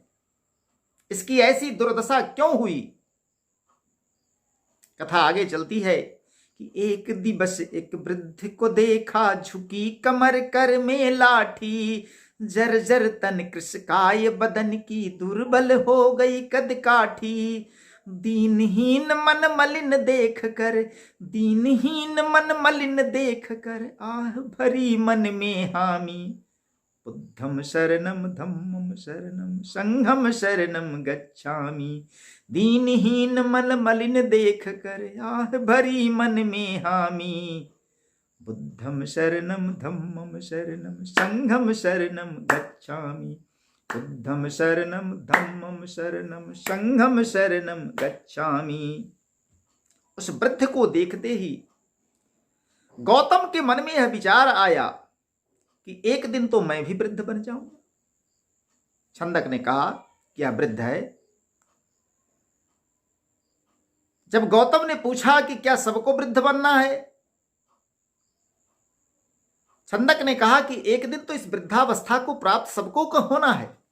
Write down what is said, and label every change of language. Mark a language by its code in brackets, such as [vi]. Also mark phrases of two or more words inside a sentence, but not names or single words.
[hi] इसकी ऐसी दुर्दशा क्यों हुई? कथा आगे चलती है कि एक दिवस एक वृद्ध को देखा, झुकी कमर कर में लाठी, जर्जर तन कृशकाय बदन की, दुर्बल हो गई कद काठी। दीनहीन मन मलिन देख कर, दीनहीन मन मलिन देख कर, आह भरी मन में हामी, [pi] बुद्धम शरणम धम्मम शरणम संघम शरणम गच्छामि। [hi] दीनहीन मन मलिन देख कर, आह भरी मन में हामी, [pi] बुद्धम शरणम धम्मम शरणम संघम शरणम गच्छामि। बुद्धम शरणम धम्मम शरणम संघम शरणम गच्छामि। [hi] उस वृद्ध को देखते ही गौतम के मन में यह विचार आया कि एक दिन तो मैं भी वृद्ध बन जाऊंगा। छंदक ने कहा कि यह वृद्ध है। जब गौतम ने पूछा कि क्या सबको वृद्ध बनना है, छंदक ने कहा कि एक दिन तो इस वृद्धावस्था को प्राप्त सबको को होना है।